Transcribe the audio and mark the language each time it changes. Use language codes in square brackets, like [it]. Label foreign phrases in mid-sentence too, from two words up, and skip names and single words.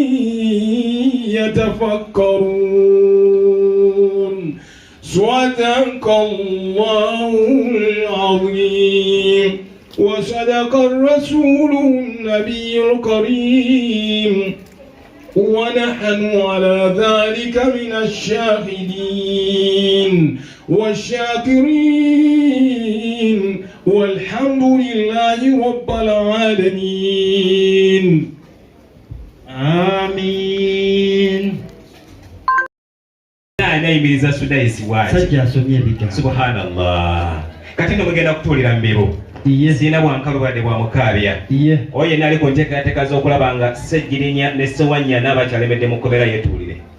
[ar] يتفكرون صدق الله العظيم وصدق الرسول النبي الكريم ونحن على ذلك من الشاهدين والشاكرين والحمد لله رب العالمين آمين. [lg] Nayimiriza Sudayisi waaki Sajja asomye ebigambo. [ar] سبحان الله. [lg] Kati ndo mugenda kutuulira mbiro. Iye. Sirina bwankalu bwadde bwa mukaabya. Iye. Oyo yenna ali ku nteekateeka z'okulaba nga Ssejjirinya ne Ssewanya n'abakyalembedde mu kkomera yeetuulire.